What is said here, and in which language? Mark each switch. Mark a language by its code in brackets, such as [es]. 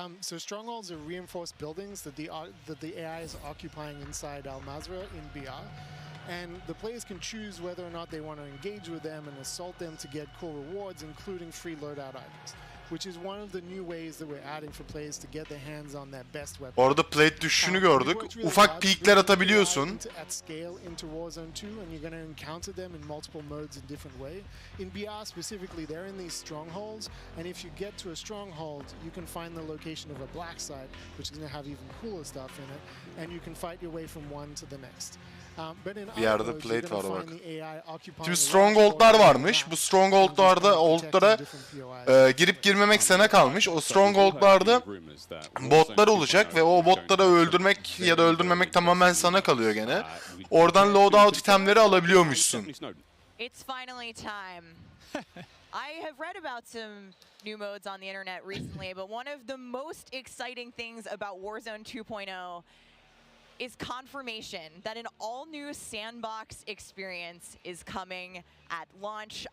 [en] So strongholds are reinforced buildings that the AI is occupying inside Al-Mazrah in BR. And the players can choose whether or not they want to engage with them and assault them to get cool rewards, including free loadout items, which is one of the new ways that we're adding for players to get their hands on that best weapon. [tr] Orada plate düşüşünü gördük. Ufak peekler atabiliyorsun. [en] At scale into Warzone 2, and you're going to encounter them in multiple modes in different way. In BR specifically, they're in these strongholds, and if you get to a stronghold, you can find the location of a black site, which is going to have even cooler stuff in it, and you can fight your way from one to the next. [tr] Bir yerde plate var bak. Şimdi stronghold'lar varmış. Bu stronghold'lara girip girmemek sana kalmış. O stronghold'larda botlar olacak ve o botları öldürmek ya da öldürmemek tamamen sana kalıyor gene. Oradan loadout itemleri alabiliyormuşsun. [en] It's finally time. I have read about some new modes on the internet recently, but one of the most exciting things about Warzone 2.0 is confirmation that an all-new sandbox experience is coming at launch.